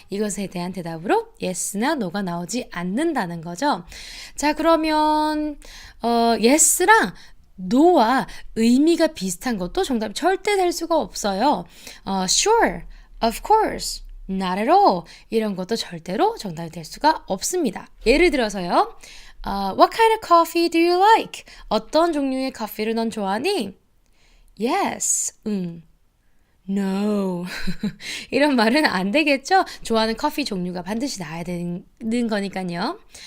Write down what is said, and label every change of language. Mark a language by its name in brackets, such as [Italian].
[Korean] 이것에 대한 대답으로 yes나 no가 나오지 않는다는 거죠. 자, 그러면 yes랑 no와 의미가 비슷한 것도 정답이 절대 될 수가 없어요. [English] Sure, of course, not at all [Korean] 이런 것도 절대로 정답이 될 수가 없습니다. 예를 들어서요. [English] What kind of coffee do you like? [Korean] 어떤 종류의 커피를 넌 좋아하니? [English] Yes, No. [Korean] 이런 말은 안 되겠죠? 좋아하는 커피 종류가 반드시 나와야 되는 거니까요.